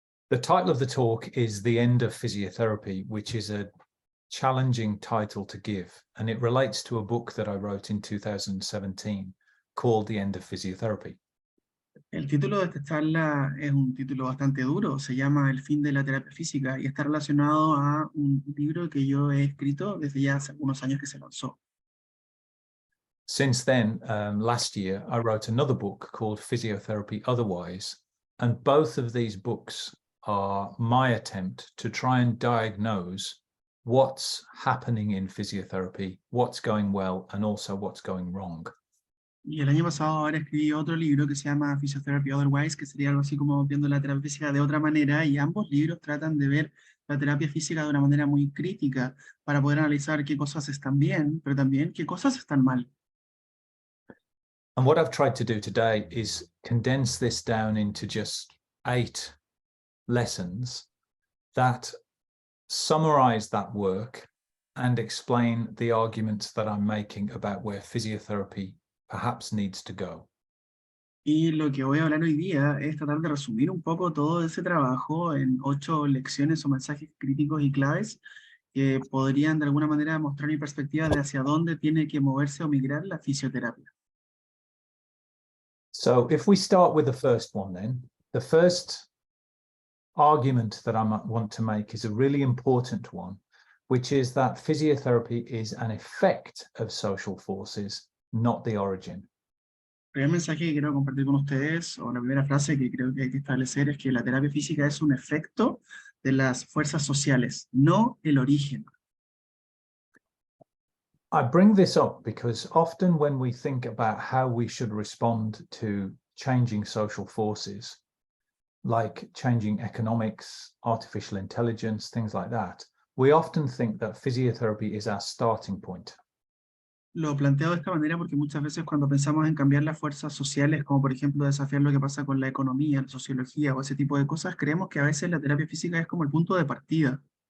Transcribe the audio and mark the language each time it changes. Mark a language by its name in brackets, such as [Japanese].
[English] The title of the talk is The End of Physiotherapy, which is a challenging title to give, and it relates to a book that I wrote in 2017 called The End of Physiotherapy. [Spanish] El título de esta charla es un título bastante duro, se llama El fin de la terapia física y está relacionado a un libro que yo he escrito desde ya hace algunos años que se lanzó. [English] Since then, last year, I wrote another book called Physiotherapy Otherwise, and both of these books are my attempt to try and diagnose what's happening in physiotherapy, what's going well, and also what's going wrong. [Spanish] Y el año pasado ahora escribí otro libro que se llama Physiotherapy Otherwise, que sería algo así como viendo la terapia física de otra manera, y ambos libros tratan de ver la terapia física de una manera muy crítica para poder analizar qué cosas están bien, pero también qué cosas están mal. [English] And what I've tried to do today is condense this down into just 8 lessons that summarize that work and explain the arguments that I'm making about where physiotherapy perhaps needs to go. [Spanish] Y lo que voy a hablar hoy día es tratar de resumir un poco todo ese trabajo en 8 lecciones o mensajes críticos y claves que podrían de alguna manera mostrar mi perspectiva de hacia dónde tiene que moverse o migrar la fisioterapia. [English] So if we start with the first one then, the first argument that I might want to make is a really important one, which is that physiotherapy is an effect of social forces, not the origin. [Spanish] El primer mensaje que quiero compartir con ustedes, o la primera frase que creo que hay que establecer, es que la terapia física es un efecto de las fuerzas sociales, no el origen. [English] I bring this up because often when we think about how we should respond to changing social forces, like changing economics, artificial intelligence, things like that, we often think that physiotherapy is our starting point. [Spanish] Lo planteo de esta manera porque muchas veces cuando pensamos en cambiar las fuerzas sociales, como por ejemplo desafiar lo que pasa con la economía, la sociología o ese tipo de cosas, creemos que a veces la terapia física es como el punto de partida.